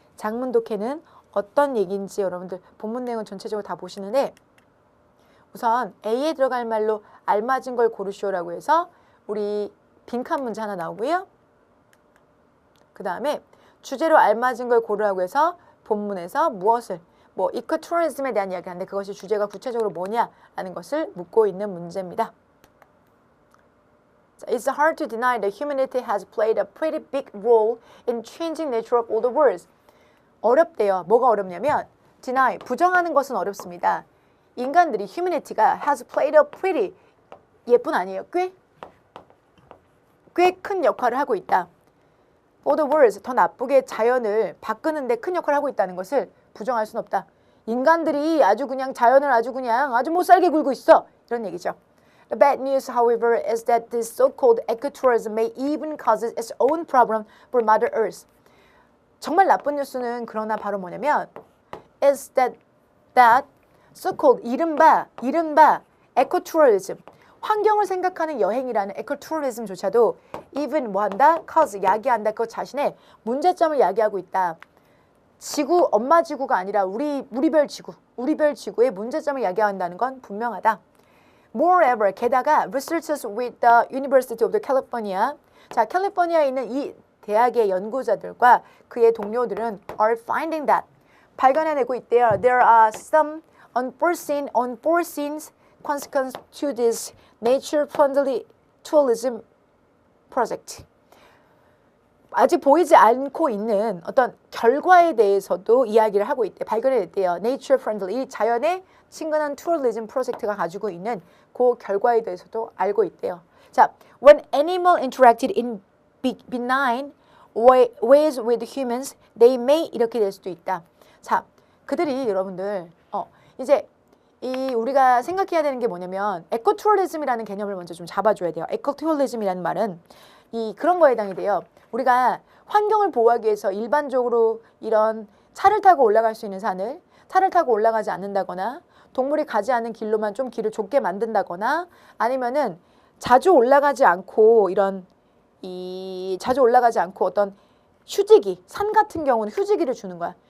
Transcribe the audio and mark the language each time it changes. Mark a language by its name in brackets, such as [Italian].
[Korean] 장문독해는 어떤 얘기인지 여러분들 본문 내용은 전체적으로 다 보시는데 우선 A에 들어갈 말로 알맞은 걸 고르시오라고 해서 우리 빈칸 문제 하나 나오고요. 그 다음에 주제로 알맞은 걸 고르라고 해서 본문에서 무엇을 이코투리즘에 대한 이야기를 하는데 그것이 주제가 구체적으로 뭐냐라는 것을 묻고 있는 문제입니다. [English] It's hard to deny that humanity has played a pretty big role in changing nature of all the worlds. [Korean] 어렵대요. 뭐가 어렵냐면 [English] deny, [Korean] 부정하는 것은 어렵습니다. 인간들이 [English] humanity가 has played a pretty [Korean] 예쁜 아니에요. 꽤 큰 역할을 하고 있다. [English] For the worse [Korean] 더 나쁘게 자연을 바꾸는데 큰 역할을 하고 있다는 것을 부정할 수는 없다. 인간들이 아주 그냥 자연을 아주 못 살게 굴고 있어. 이런 얘기죠. [English] The bad news, however, is that this so-called ecotourism may even cause its own problem for Mother Earth. [Korean] 정말 나쁜 뉴스는 그러나 바로 뭐냐면 [English] is that so-called [Korean] 이른바 ecotourism 환경을 생각하는 여행이라는 에코투리즘조차도 even 뭐한다? cause 야기한다. 그 자신의 문제점을 야기하고 있다. 지구, 엄마 지구가 아니라 우리별 지구의 문제점을 야기한다는 건 분명하다. Moreover, 게다가 [English] researchers with the University of the California, [Korean] 자 캘리포니아에 있는 이 대학의 연구자들과 그의 동료들은 [English] are finding that [Korean] 발견해내고 있대요. [English] There are some unforeseen consequences to this nature-friendly tourism project. [Korean] 아직 보이지 않고 있는 어떤 결과에 대해서도 이야기를 하고 있대. 발견해냈대요. nature-friendly, 이 자연에 친근한 투어리즘 프로젝트가 가지고 있는 그 결과에 대해서도 알고 있대요. [English] 자, when animal interacted in benign ways with humans, they may [Korean] 이렇게 될 수도 있다. 자, 그들이 여러분들 이제 이 우리가 생각해야 되는 게 뭐냐면 에코투어리즘이라는 개념을 먼저 좀 잡아줘야 돼요. 에코투어리즘이라는 말은 이 그런 거에 해당이 돼요. 우리가 환경을 보호하기 위해서 일반적으로 이런 차를 타고 올라갈 수 있는 산을 차를 타고 올라가지 않는다거나 동물이 가지 않는 길로만 좀 길을 좁게 만든다거나 아니면은 자주 올라가지 않고 어떤 휴지기, 산 같은 경우는 휴지기를 주는 거야.